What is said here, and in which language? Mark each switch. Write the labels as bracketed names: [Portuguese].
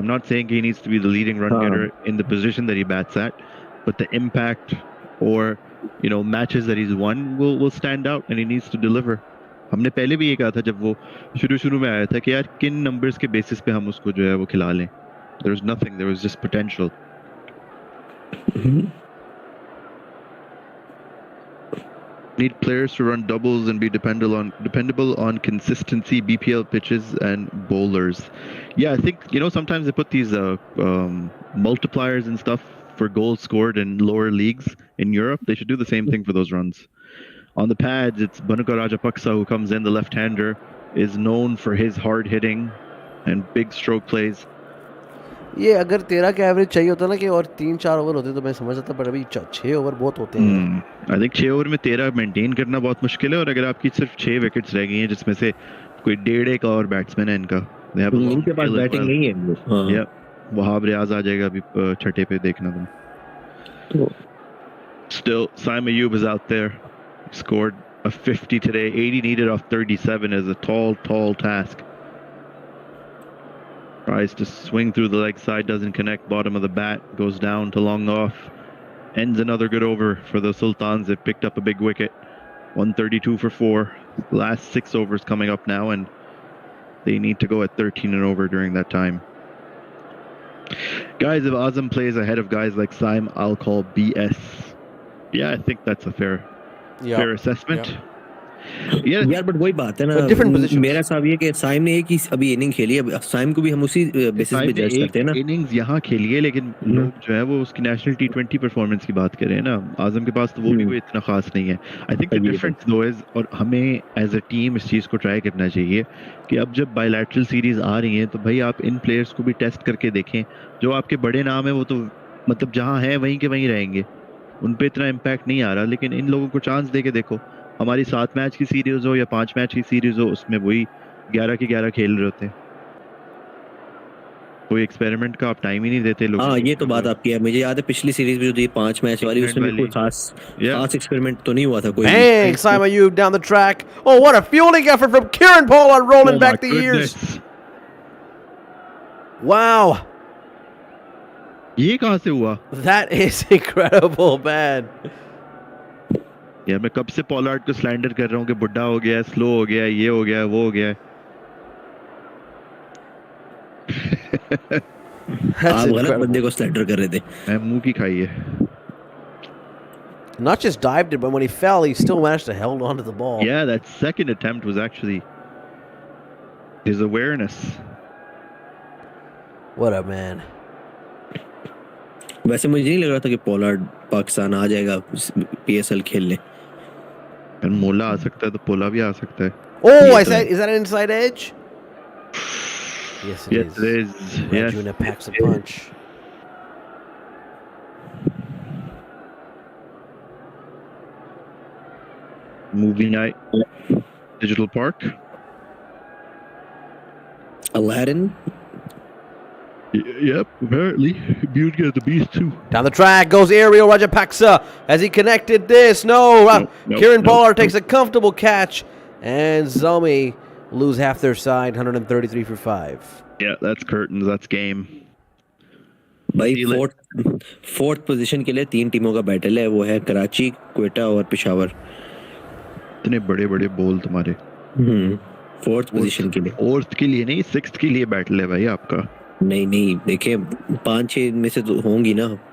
[English] I am not saying he needs to be the leading run getter in the position that he bats at, but the impact or matches that he's won will stand out and he needs to deliver. [Hindi] हमने पहले भी ये कहा था जब वो शुरू में आया था कि यार किन नंबर्स के बेसिस पे हम उसको जो है वो खिला लें। [English] There was nothing, there was just potential. Need players to run doubles and be dependable on consistency, BPL pitches and bowlers. Yeah, I think sometimes they put these multipliers and stuff for goals scored in lower leagues in Europe. They should do the same thing for those runs. On the pads, it's Bhanuka Rajapaksa who comes in, the left-hander, is known for his hard hitting and big stroke plays. [Hindi] ये अगर 13 का average चाहिए होता ना कि और 3-4 over होते तो मैं समझ सकता, पर अभी 6 ओवर बहुत होते हैं। आई थिंक 6 ओवर में 13 मेंटेन करना बहुत मुश्किल है, और अगर आपकी सिर्फ 6 विकेट्स रह गई हैं जिसमें से कोई 1.5 और बैट्समैन है इनका, इनके पास बैटिंग नहीं है। हां, या वहाब रियाज आ जाएगा अभी छठे पे, देखना तुम। [English] तो still Simon Ayub is out there, scored a 50 today. 80 needed off 37 is a tall task. Tries to swing through the leg side, doesn't connect, bottom of the bat, goes down to long off. Ends another good over for the Sultans. They've picked up a big wicket. 132 for 4. Last 6 overs coming up now, and they need to go at 13 and over during that time. Guys, if Azam plays ahead of guys like Saim, I'll call BS. Yeah, I think that's a fair assessment. [Hindi] यार but वही बात है ना, मेरा हिसाब ये कि साइम ने एक ही अभी इनिंग खेली है, साइम को भी हम उसी बेसिस पे जज करते हैं ना। इनिंग्स यहाँ खेली है, लेकिन लोग जो है वो उसकी नेशनल T20 परफॉर्मेंस की बात कर रहे हैं ना। आजम के पास तो वो भी कोई इतना खास नहीं है। [English] I think the difference though is, [Hindi] और हमें एज अ टीम इस चीज़ को ट्राई करना चाहिए कि अब जब बायलैटरल सीरीज आ रही हैं तो भाई आप इन प्लेयर्स को भी टेस्ट करके देखें। जो आपके बड़े नाम है वो तो मतलब जहाँ है वहीं के वहीं रहेंगे, उन पे इतना इम्पैक्ट नहीं आ रहा, लेकिन इन लोगों को चांस दे के देखो। हमारी 7 मैच की सीरीज हो या 5 मैच की सीरीज हो, उसमें वही 11 के 11 खेल रहे होते हैं। कोई एक्सपेरिमेंट का आप टाइम ही नहीं देते लोग। हाँ, ये तो बात आपकी है। मुझे याद है पिछली सीरीज में जो थी 5 मैच वाली, उसमें भी कोई खास एक्सपेरिमेंट तो नहीं हुआ था कोई। [English] Bang! Simon Ayub down the track. Oh, what a fielding effort from Kieran Pollard, rolling back the years. Wow. [Hindi] ये कहाँ से हुआ? [English] That is incredible, man. [Hindi] यार मैं कब से पॉलार्ड को स्लैंडर कर रहा हूँ कि बुड्ढा हो गया, स्लो हो गया, ये हो गया, वो हो गया। [English] That's incredible. [Hindi] बंदे को स्लाइडर कर रहे थे. मैं मुंह की खाई है. [English] Not just dived it, but when he fell, he still managed to hold on to the ball. Yeah, that second attempt was actually his awareness. What a man. [Hindi] वैसे मुझे नहीं लग रहा था कि पोलार्ड पाकिस्तान आ जाएगा PSL खेलने. And मोला आ सकता है तो पोला भी आ सकता है. [English] Oh, is that an inside edge? Yes, it Yes, it is. Yes. Rajuna packs a punch. Movie night, Digital Park. Aladdin. Yep, apparently. Beauty and the Beast too. Down the track goes Ariel Rajapaksa as he connected this. No, Kieran Pollard takes a comfortable catch, and Zalmi lose half their side, 133 for 5. Yeah, that's curtains. That's game. [Hindi] भाई fourth position के लिए 3 टीमों का battle है. वो है कराची, क्वेटा और पेशावर. इतने बड़े बड़े बोल तुम्हारे. फोर्थ पोजीशन के लिए. फोर्थ के लिए नहीं, सिक्स्थ के लिए बैटल है भाई आपका. नहीं देखिए 5-6 में से तो होंगी ना.